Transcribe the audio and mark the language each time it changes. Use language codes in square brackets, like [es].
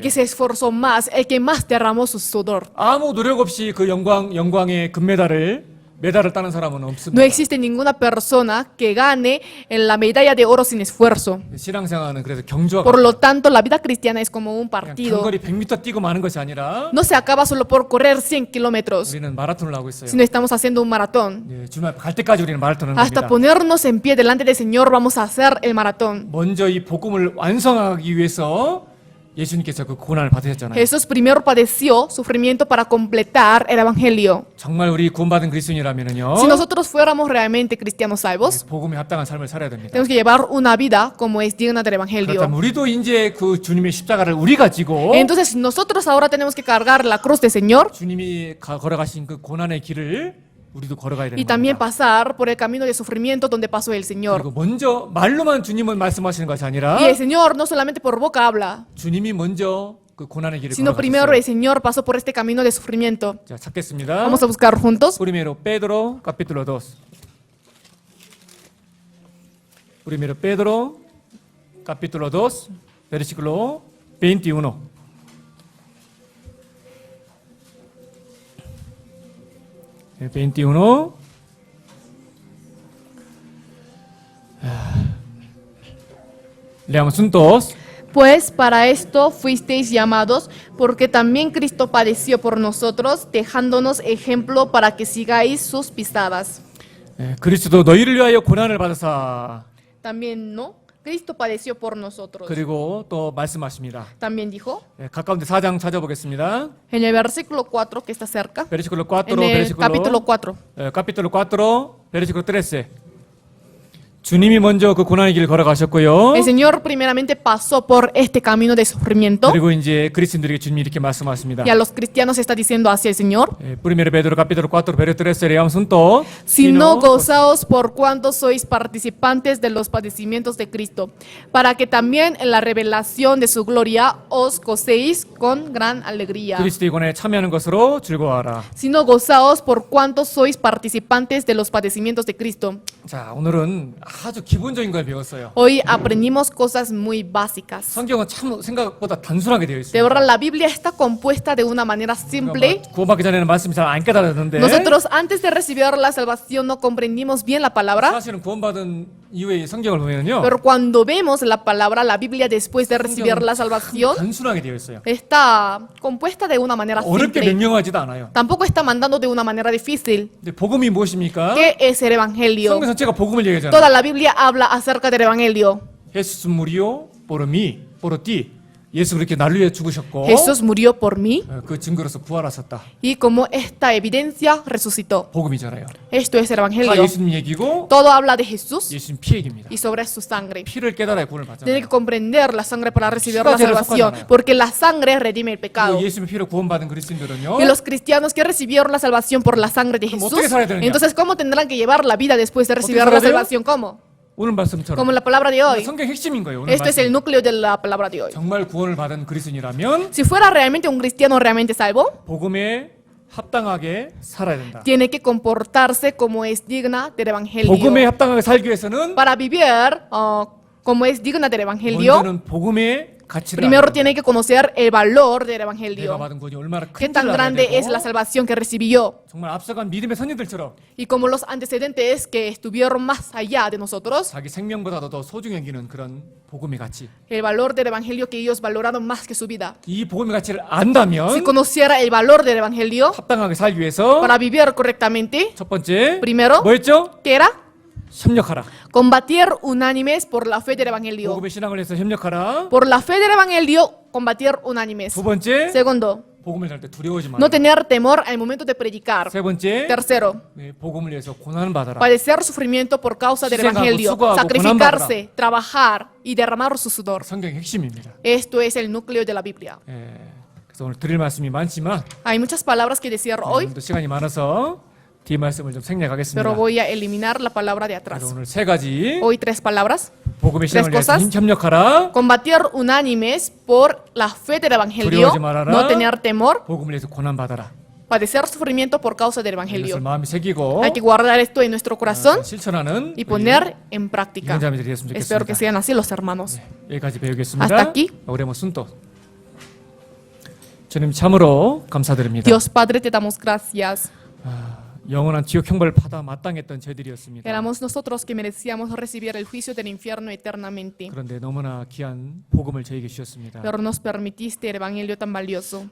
[es] que se esforzó más, el que más derramó su sudor. [ko] 아무 노력 없이 그 영광의 메달을 따는 사람은 [es] No [ko] 없습니다. [es] existe ninguna persona que gane en la medalla de oro sin esfuerzo. [ko] 신앙생활은 그래서 경주와 [es] Por lo tanto, la vida cristiana es como un [ko] 그냥 [es] partido. [ko] 장거리 100m 뛰고 마는 것이 아니라 [es] No se acaba solo por correr 100 kilómetros, [ko] 우리는 마라톤을 하고 있어요. [es] sino estamos haciendo un maratón. [ko] 주님 앞에 갈 때까지 우리는 마라톤을 [es] Hasta [ko] 합니다. [es] ponernos en pie delante del Señor vamos a hacer el maratón. [ko] 먼저 이 복음을 완성하기 위해서 예수님께서 그 고난을 받으셨잖아요. [es] Jesús primero padeció sufrimiento para completar el evangelio. [ko] 정말 우리 구원받은 그리스도인이라면은요. [es] Si nosotros fuéramos realmente cristianos salvos, [ko] 복음에 합당한 삶을 살아야 됩니다. [es] tenemos que llevar una vida como es digna del [ko] 그렇다면 우리도 이제 그 주님의 십자가를 우리가 지고 [es] Entonces nosotros ahora tenemos que cargar la cruz del Señor [ko] 주님이 걸어가신 그 고난의 길을 우리도 걸어가야 되는 [es] y también [ko] 겁니다. [es] pasar por el camino de sufrimiento donde pasó el Señor. [ko] 그리고 먼저 말로만 주님은 말씀하시는 것이 아니라 [es] Y el Señor no solamente por boca habla, [ko] 주님이 먼저 그 고난의 길을 [es] sino primero el [ko] 걸어가셨어요. [es] Señor pasó por este camino de sufrimiento. [ko] 자, 찾겠습니다. [es] Vamos a buscar juntos. Primero Pedro, capítulo 2. Primero Pedro, capítulo 2, versículo 21. [ko] 네, 21. [es] Leamos juntos. Pues para esto fuisteis llamados, porque también Cristo padeció por nosotros, dejándonos ejemplo para que sigáis sus pisadas. [ko] 그리스도 너희를 위하여 고난을 받으사. [es] También, ¿no? Cristo padeció por nosotros. [ko] 그리고 또 말씀하십니다. [es] También dijo, [ko] 가까운데 4장 찾아보겠습니다. [es] en el versículo 4 que está cerca, Versículo 4, en el capítulo 4. capítulo 4, versículo 13. [ko] 주님이 먼저 그 고난의 길을 걸어가셨고요. [es] El Señor primeramente pasó por este camino de sufrimiento [ko] 그리고 이제 그리스도인들에게 주님이 이렇게 말씀하십니다. [es] y a los cristianos está diciendo hacia el Señor, Primero Pedro capítulo 4, versículo 13, leamos juntos. sino gozaos por cuanto sois participantes de los padecimientos de Cristo, para que también en la revelación de su gloria os gocéis con gran alegría. [ko] 그리스도의 고난에 참여하는 것으로 즐거워하라. [es] Sino gozaos por cuanto sois participantes de los padecimientos de Cristo. [ko] 자, 오늘은 아주 기본적인 걸 배웠어요. [es] Hoy aprendimos cosas muy básicas. [ko] 성경은 참 생각보다 단순하게 되어 [es] De [ko] 있습니다. [es] verdad, la Biblia está compuesta de una manera simple. [ko] 구원받기 전에는 말씀이 잘 안 깨달았는데 [es] Nosotros antes de recibir la salvación no comprendimos bien la palabra, [ko] 사실은 구원받은 이후에 이 성경을 보면요. [es] pero cuando vemos la palabra, la Biblia después de recibir la salvación, [ko] 단순하게 되어 있어요. [es] está compuesta de una manera [ko] 어렵게 [es] simple. [ko] 명령하지도 않아요. [es] Tampoco está mandando de una manera difícil. [ko] 근데 복음이 무엇입니까? [es] ¿Qué es el Evangelio? [ko] 성경 전체가 복음을 얘기하잖아요. [es] Toda la Biblia habla acerca del Evangelio. 예수 무리오 포로티 [ko] 예수 그렇게 나를 위해 죽으셨고 [es] Jesús murió por mí [ko] 그 증거로서 부활하셨다. [es] y como esta evidencia resucitó. [ko] 복음이잖아요. [es] Esto es el [ko] 다 [es] Evangelio. [ko] 예수님 얘기고 [es] Todo habla de Jesús [ko] 예수님 피 얘기입니다. [es] y sobre su sangre. [ko] 피를 깨달아야 구원을 [es] Tiene que comprender la sangre para recibir [ko] 피가 [es] la [ko] 죄를 [es] salvación, [ko] 속하잖아요. [es] porque la sangre redime el pecado. [ko] 그리고 예수님의 피로 구원받은 그리스도인들은요. [es] Y los cristianos que recibieron la salvación por la sangre de [ko] 그럼 [es] Jesús, [ko] 어떻게 살아야 되느냐? [es] entonces ¿cómo tendrán que llevar la vida después de recibir [ko] 살아야 [es] la [ko] 돼요? [es] salvación? ¿Cómo? [ko] 오늘 말씀처럼 [es] Como la palabra de hoy. [ko] 성경 핵심인 거예요. 오늘 [es] Esto es el [ko] 말씀. [es] núcleo de la palabra de hoy. [ko] 정말 구원을 받은 그리스도인이라면 [es] Si fuera realmente un cristiano realmente salvo, [ko] 복음에 합당하게 살아야 된다. [es] tiene que comportarse como es digna del [ko] 복음에 [es] Evangelio. [ko] 합당하게 살기 위해서는 [es] Para vivir como es digna del Evangelio, [ko] 먼저는 복음의 가치를 [es] primero [ko] 알아야 된다. [es] tiene que conocer el valor del [ko] 내가 [es] Evangelio. [ko] 받은 구원이 얼마나 [es] Qué [ko] 큰지를 [es] tan [ko] 알아야 [es] grande es la [ko] 되고 [es] salvación que recibió. [ko] 정말 앞서간 믿음의 선진들처럼 [es] Y como los antecedentes que estuvieron más allá de nosotros, [ko] 자기 생명보다도 더 소중히 여기는 그런 복음의 가치. [es] el valor del Evangelio que ellos valoraron más que su vida. [ko] 이 복음의 가치를 안다면 [es] Si conociera el valor del Evangelio, [ko] 합당하게 살기 위해서 [es] para vivir correctamente, [ko] 첫 번째 [es] primero, [ko] 뭐였죠? [es] ¿qué era? [ko] 협력하라. [es] Combatir unánimes por la fe del Evangelio. [ko] 복음의 신앙을 위해서 협력하라. [es] Por la fe del Evangelio, combatir unánimes. [ko] 두 번째 [es] Segundo, [ko] 복음을 할 때 두려워하지 마라. [es] no tener temor al momento de predicar. [ko] 세 번째 [es] Tercero, [ko] 복음을 위해서 고난을 받아라. [es] padecer sufrimiento por causa del [ko] 희생하고 [es] Evangelio. [ko] 수고하고 [es] Sacrificarse, trabajar y derramar su sudor. [ko] 성경의 핵심입니다. [es] Esto es el núcleo de la Biblia. [ko] 그래서 오늘 드릴 말씀이 많지만 [es] Hay muchas palabras que decir hoy, [ko] 오늘도 시간이 많아서 뒤 말씀을 좀 생략하겠습니다. [es] pero voy a eliminar la palabra de atrás. [ko] 오늘 세 가지 [es] Hoy 3 palabras. [ko] 복음의 신앙을 위해서 [es] cosas. [ko] 협력하라. [es] Combatir unánimes por la fe del Evangelio, [ko] 두려워하지 말아라. [es] no tener temor, [ko] 복음을 위해서 고난 받아라. [es] padecer sufrimiento por causa del [ko] 이것을 [es] Evangelio. [ko] 마음에 새기고 [es] Hay que guardar esto en nuestro corazón [ko] 실천하는 [es] y poner en práctica. [ko] 이혼자매들이 되었으면 [es] Espero que sean así los hermanos. [ko] 여기까지 배우겠습니다. [es] Hasta aquí. 오래모 순도. [ko] 주님 참으로 감사드립니다. [es] Dios Padre, te damos gracias. [ko] 영원한 지옥 형벌을 받아 마땅했던 저희들이었습니다. [es] Éramos nosotros que merecíamos recibir el juicio del infierno eternamente, [ko] 그런데 너무나 귀한 복음을 저에게 주셨습니다. [es] pero nos permitiste el Evangelio tan valioso.